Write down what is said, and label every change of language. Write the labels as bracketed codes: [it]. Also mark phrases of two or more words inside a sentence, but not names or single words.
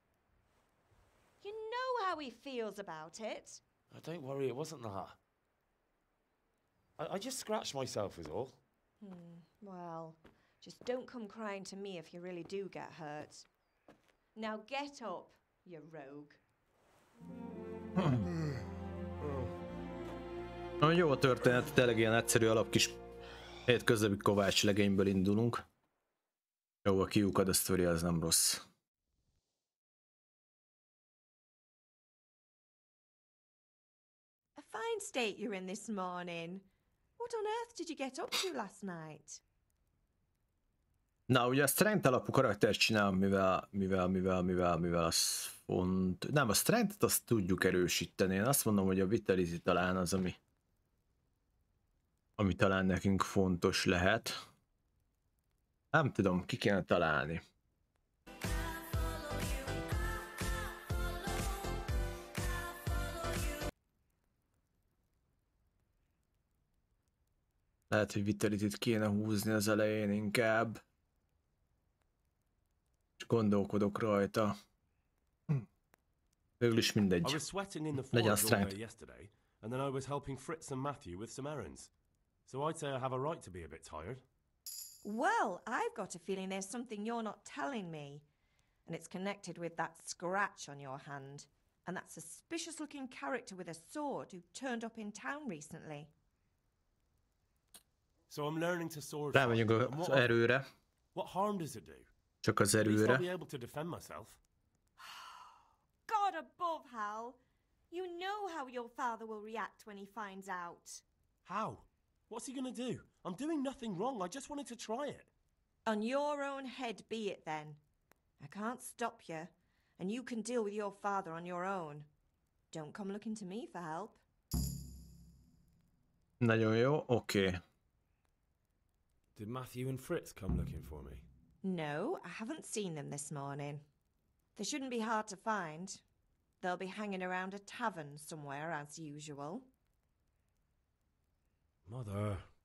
[en] You know how he feels about it. Oh, don't worry, it wasn't that. I just scratched myself is all. Well, just don't come crying to me if you really do get hurt. Now get up, you rogue. [hu] Nagyon jó a történet, tényleg ilyen egyszerű alap kis hétköznapi kovács legényből indulunk. Jó, a kiukad a sztori, az nem rossz. [en] A fine state you're in this morning. What on earth did you get up to last night? [hu] Na, ugye a strength alapú karaktert csinálom, mivel az font... Nem, a strength-et azt tudjuk erősíteni. Én azt mondom, hogy a vitality talán az, ami talán nekünk fontos lehet. Nem tudom, ki kéne találni. Lehet, hogy vitalityt kéne húzni az elején inkább. És gondolkodok rajta. Végül is mindegy. Legyen a strength. [en] And then I was helping Fritz and Matthew with some errands. So I'd say I have a right to be a bit tired. Well, I've got a feeling there's something you're not telling me. And it's connected with that scratch on your hand. And that suspicious-looking character with a sword who turned up in town recently. So I'm learning to sword. [hu] Rámegyünk az erőre. [en] What harm does it do? [hu] Csak az [en] At least I'll [hu] erőre. [en] be able to defend myself. God above, Hal. You know how your father will react when he finds out. How? What's he gonna do? I'm doing nothing wrong. I just wanted to try it. On your own head be it then. I can't stop you, and you can deal with your father on your own. Don't come looking to me for help. [hu] Nagyon jó, oké. [en] Did Matthew and Fritz come looking for me? No, I haven't seen them this morning. They shouldn't be hard to find. They'll be hanging around a tavern somewhere as usual. Mother.